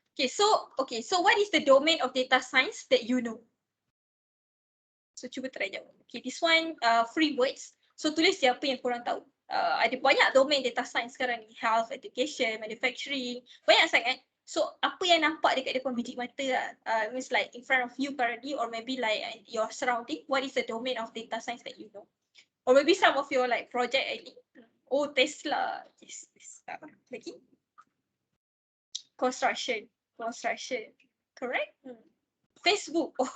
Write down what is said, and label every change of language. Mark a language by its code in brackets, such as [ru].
[en] So what is the domain of data science that you know? So [ms] cuba [en] try [ms] jawab. [en] Okay, this one free words. So [ms] tulis siapa yang korang tahu. Ada banyak domain data science sekarang ni. Health, education, manufacturing. Banyak sangat. So apa yang nampak dekat depan biji mata lah. [en] Means like in front of you currently, or maybe like your surrounding. What is the domain of data science that you know? Or maybe some of your like project ID. Oh, Tesla. Yes. [ms] Lagi? [en] Construction. Correct? Facebook.